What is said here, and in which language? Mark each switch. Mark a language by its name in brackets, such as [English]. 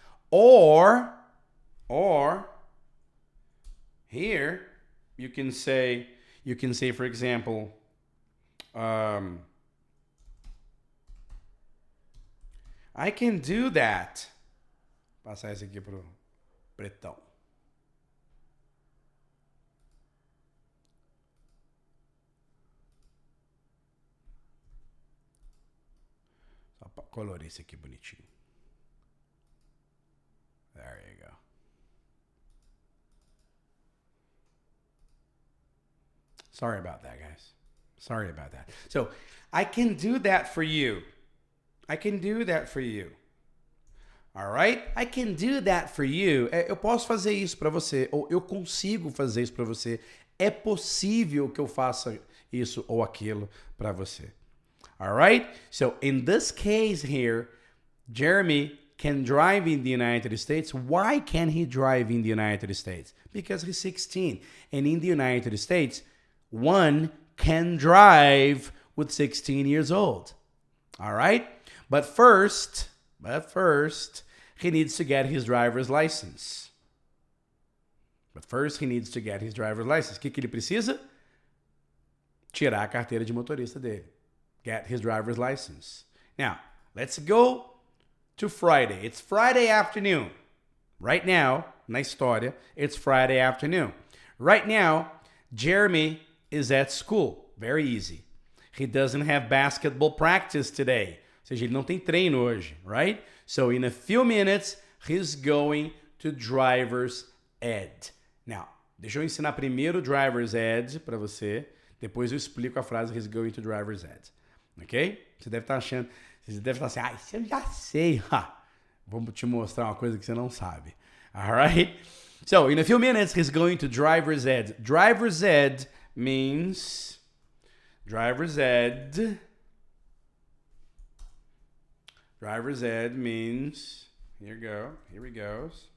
[English] Or here you can say for example I can do that. [Portuguese] Passar esse aqui pro pretão. Só para colorir esse aqui bonitinho. [English] There you go. Sorry about that, guys. Sorry about that. So, I can do that for you. I can do that for you. All right? I can do that for you. [Portuguese] Eu posso fazer isso para você. Ou eu consigo fazer isso para você. É possível que eu faça isso ou aquilo para você. [English] All right? So, in this case here, Jeremy can drive in the United States. Why can he drive in the United States? Because he's 16. And in the United States, one can drive with 16 years old. All right? But first, he needs to get his driver's license. [Portuguese] O que ele precisa? Tirar a carteira de motorista dele. [English] Get his driver's license. Now, let's go to Friday. It's Friday afternoon. Right now, [Portuguese] na história, [English] it's Friday afternoon. Right now, Jeremy is at school. Very easy. He doesn't have basketball practice today. [Portuguese] Ou seja, ele não tem treino hoje, right? [English] So in a few minutes, he's going to driver's ed. [Portuguese] Now, deixa eu ensinar primeiro o driver's ed para você. Depois eu explico a frase [English] he's going to driver's ed. Ok? [Portuguese] Você deve estar achando, você deve estar assim, isso eu já sei. Vou te mostrar uma coisa que você não sabe. Alright? [English] So, in a few minutes, he's going to driver's ed. Driver's ed means, driver's ed means, here we go.